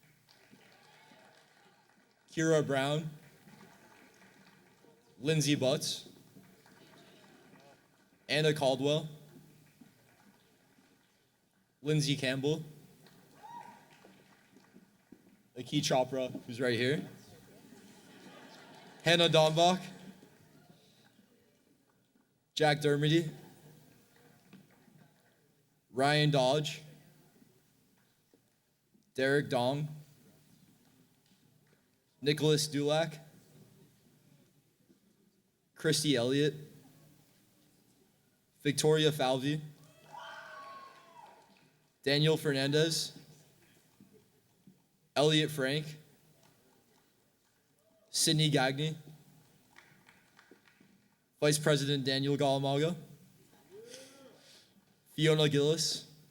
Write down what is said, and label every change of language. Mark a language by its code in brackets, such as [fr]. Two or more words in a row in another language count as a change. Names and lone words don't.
[en] Kira Brown. Lindsay Butts. Anna Caldwell, Lindsay Campbell, Aki Chopra, who's right here, Hannah Dombach, Jack Dermody, Ryan Dodge, Derek Dong, Nicholas Dulac, Christy Elliott, Victoria Falvey, Daniel Fernandez, Elliot Frank, Sydney Gagny, Vice President Daniel Galamaga, Fiona Gillis,